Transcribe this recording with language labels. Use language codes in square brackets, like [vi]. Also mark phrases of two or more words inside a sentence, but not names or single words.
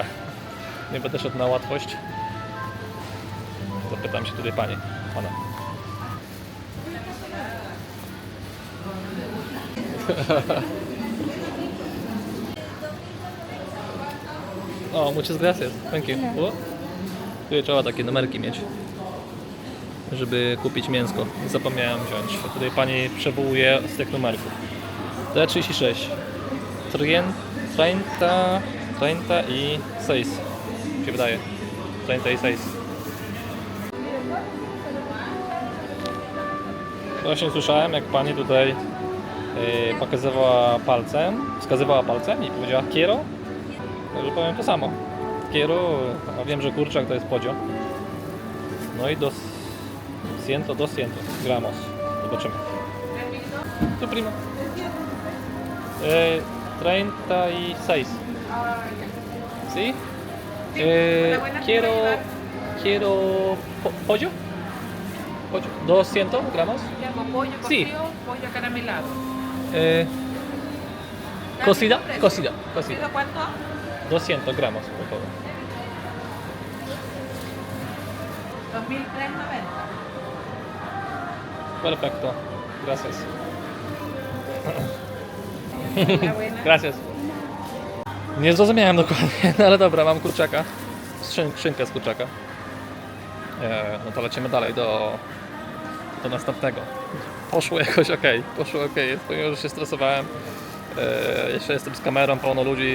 [pl] Nie będę szedł na łatwość. Zapytam się tutaj pana. O, [es] muchas gracias. [en] Thank you. [pl] Tu trzeba takie numerki mieć, żeby kupić mięsko. Zapomniałem wziąć. Tutaj pani przywołuje z tych numerków. T36. 36. Się wydaje. 36. Właśnie słyszałem, jak pani tutaj wskazywała palcem i powiedziała quiero. Także powiem to samo. Quiero, a wiem, że kurczak to jest podzio. No i 200 gramos. Zobaczymy. [es] Tu prima. 36. ¿Sí? Quiero pollo. Pollo. 200 gramos. Pollo Sí. cocido, pollo caramelado. Cocida. ¿Cocido cuánto? 200 gramos, por favor. 2.390. Perfecto. Gracias. Buena. Gracias. [pl] Nie zrozumiałem dokładnie, no ale dobra, mam kurczaka. Szynkę z kurczaka. No to lecimy dalej do następnego. Poszło jakoś ok, pomimo, że się stresowałem. Jeszcze jestem z kamerą, pełno ludzi.